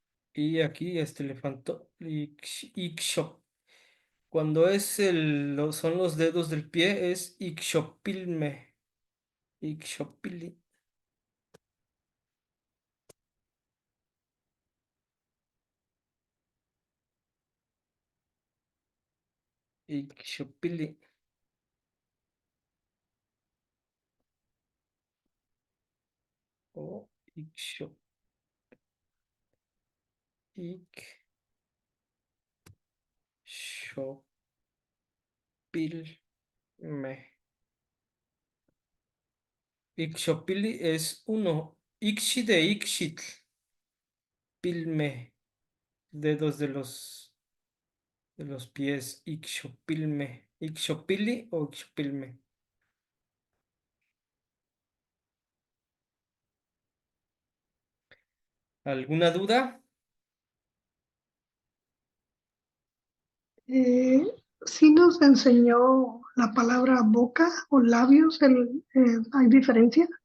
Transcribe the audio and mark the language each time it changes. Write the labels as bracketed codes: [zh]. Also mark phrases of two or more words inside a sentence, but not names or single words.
[es] Y aquí le faltó ikshop. Cuando es son los dedos del pie es ikshopilme. [nah] Ikshopili. Ikshopili. [es] O ikshop. Ikshopilme. Ikshopili es uno. [nah] Ikshi de ikshitl. Pilme. [es] Dedos de los pies. Ikshopilme. [nah] Ikshopili o ikshopilme. [es] ¿Alguna duda? Sí nos enseñó la palabra boca o labios, ¿hay diferencia?